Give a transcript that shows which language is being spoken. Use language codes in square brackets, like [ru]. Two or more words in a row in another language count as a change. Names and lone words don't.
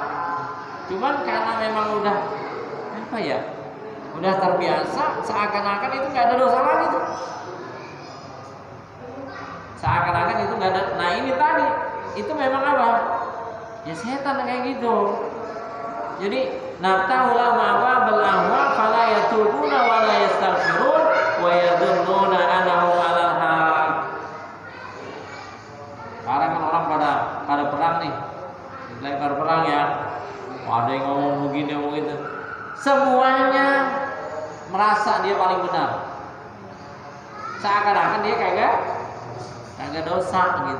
[id] Cuman karena memang udah apa ya? Udah terbiasa, seakan-akan itu nggak ada dosa lagi tuh. Seakan-akan itu nggak ada. Nah ini tadi, itu memang apa? Ya setan kayak gitu. [ar] Jadi نفتح لهم أبواب الأهواء فلا يتوبون ولا يستغفرون ويظنون أنهم على الحق. [id] Sekarang kan orang pada perang nih, lempar perang ya. Ada yang ngomong begini, ngomong gitu. Semuanya merasa dia paling benar. Seakan-akan dia kagak dosa gitu.